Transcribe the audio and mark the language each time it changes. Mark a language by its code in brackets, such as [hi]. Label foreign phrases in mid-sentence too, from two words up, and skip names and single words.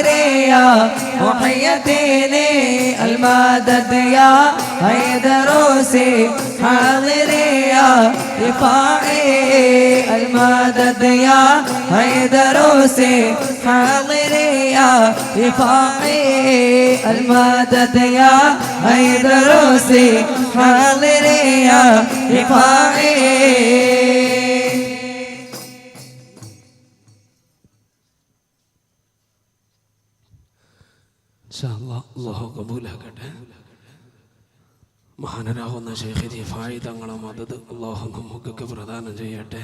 [ar] يا محي الدين المدد يا حيدروسي حاضر يا رفاعي المدد يا حيدروسي حاضر يا رفاعي المدد يا حيدروسي حاضر يا رفاعي [ml] അല്ലാഹു കബൂലാക്കട്ടെ. മഹാനരാകുന്ന ശൈഖ് ദിഫായി തങ്ങളെ മദദ് അല്ലാഹു നമുക്കൊക്കെ പ്രദാനം ചെയ്യട്ടെ.